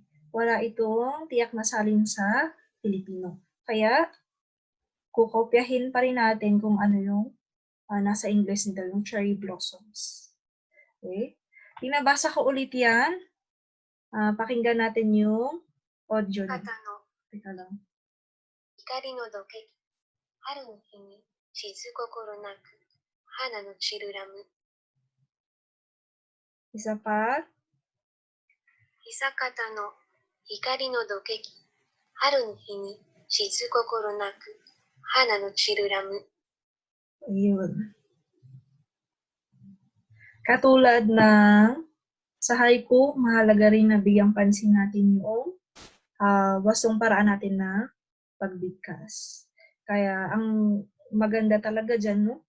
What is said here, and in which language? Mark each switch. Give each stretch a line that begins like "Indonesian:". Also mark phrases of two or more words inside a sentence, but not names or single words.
Filipino: Wala itong tiyak na salin sa Filipino. Kaya, kukopyahin pa rin natin kung ano yung nasa English nito, yung
English: cherry blossoms.
Filipino: Okay? Pinabasa ko ulit yan. Pakinggan natin yung audio.
Japanese: 方の
Filipino: Teka lang.
Japanese: 光の時計、春の日に静心なく花の散るラム。
Filipino: Isa pa.
Japanese: 久方の光の時計、春の日に静心なく花の散るラム。
Filipino: Ayun. Katulad ng sa haiku, mahalaga rin na bigyang pansin natin yung wastong paraan natin na pagbigkas. Kaya ang maganda talaga dyan, no?